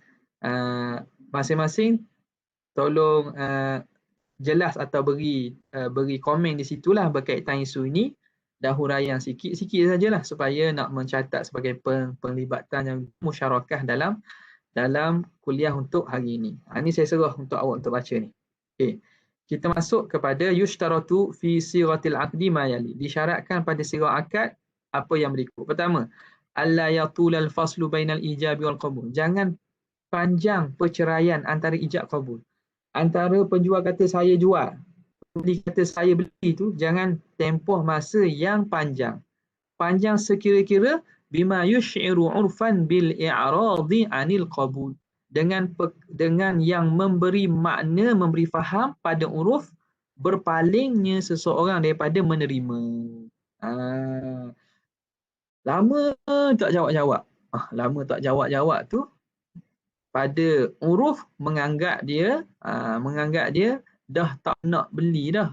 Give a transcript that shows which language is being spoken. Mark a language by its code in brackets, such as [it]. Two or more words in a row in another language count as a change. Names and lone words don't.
[ms] Masing-masing tolong jelas atau beri komen di situlah berkaitan isu ini. Dan huraian sikit-sikit sajalah supaya nak mencatat sebagai penglibatan yang musyarakah dalam kuliah untuk hari ini. Ini saya serah untuk awak untuk baca ni. Okay. Kita masuk kepada [ar] يشترط في سيرة العقد ما يلي. [ms] Disyaratkan pada sirah akad apa yang berikut. Pertama, [ar] ألا يطول الفصل بين الإيجاب والقبول. [ms] Jangan panjang perceraian antara [ar] إيجاب قبول. [ms] Antara penjual kata saya jual, pembeli kata saya beli tu jangan tempoh masa yang panjang. Panjang sekira-kira [ar] بما يشعر عرفا بالإعراض عن القبول. [ms] Dengan yang memberi makna, memberi faham pada uruf berpalingnya seseorang daripada menerima. Lama tak jawab-jawab. Lama tak jawab-jawab tu pada uruf menganggap dia dah tak nak beli dah.